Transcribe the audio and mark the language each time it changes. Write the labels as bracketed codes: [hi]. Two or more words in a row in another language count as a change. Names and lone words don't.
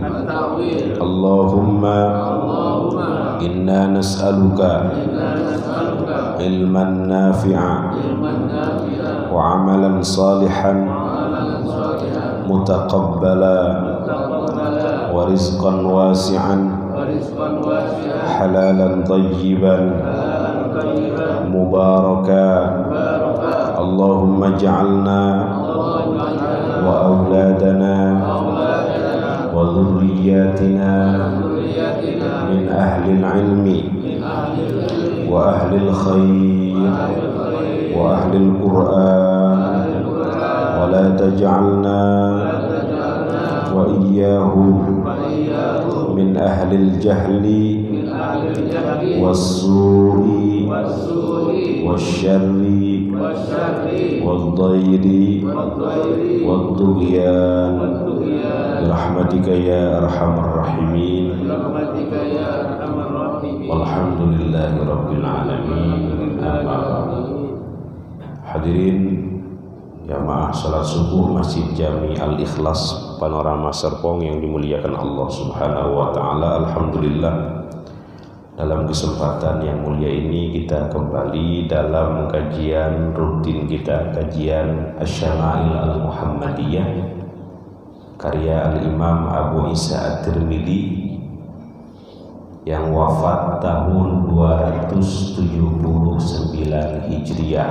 [ar] اللهم إنا نسألك علما نافعا وعملا صالحا متقبلا ورزقا واسعا حلالا طيبا مباركا. اللهم اجعلنا وأولادنا وذرياتنا من أهل العلم وأهل الخير وأهل القرآن ولا تجعلنا وإياهم من أهل الجهل والسوء والشر والضير والطغيان برحمتك يا أرحم الراحمين. والحمد لله رب العالمين. [id] Hadirin jamaah salat subuh Masjid Jami Al-Ikhlas Panorama Serpong yang dimuliakan Allah [ar] سبحانه وتعالى. [id] Alhamdulillah, dalam kesempatan yang mulia ini kita kembali dalam kajian rutin kita, kajian Asy-Syama'il Al-Muhammadiyah karya Al-Imam Abu Isa At-Tirmidzi yang wafat tahun 279 Hijriah.